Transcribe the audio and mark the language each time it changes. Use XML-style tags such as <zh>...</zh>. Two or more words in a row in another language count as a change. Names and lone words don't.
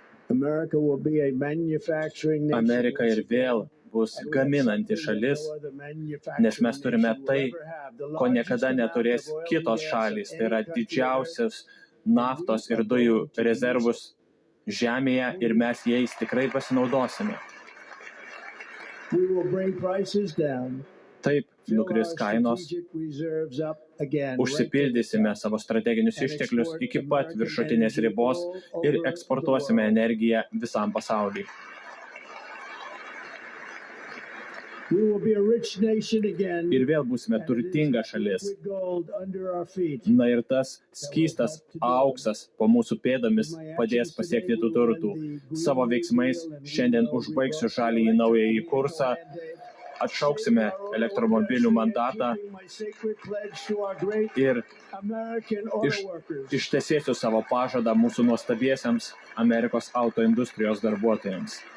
<en>America will be a manufacturing nation.</en> <lt>Amerika ir vėl bus gaminanti šalis, nes mes turime tai, ko niekada neturės kitos šalys. Tai yra didžiausias naftos ir dujų rezervus žemėje ir mes jais tikrai pasinaudosime.</lt> <en>We will bring prices down.</en> <lt>Taip, nukris kainos, užsipildysime savo strateginius išteklius iki pat viršutinės ribos ir eksportuosime energiją visam pasauliui.</lt> <en>We will be a rich nation again.</en> <lt>Ir vėl būsime turtinga šalis.</lt> <en>Liquid gold under our feet.</en> <lt>Na ir tas skystas auksas po mūsų pėdomis padės pasiekti tų turtų. Savo veiksmais šiandien užbaigsiu žalįjį naująjį kursą, atšauksime elektromobilių mandatą ir ištesėsiu savo pažadą mūsų nuostabiesiems Amerikos autoindustrijos darbuotojams.</lt>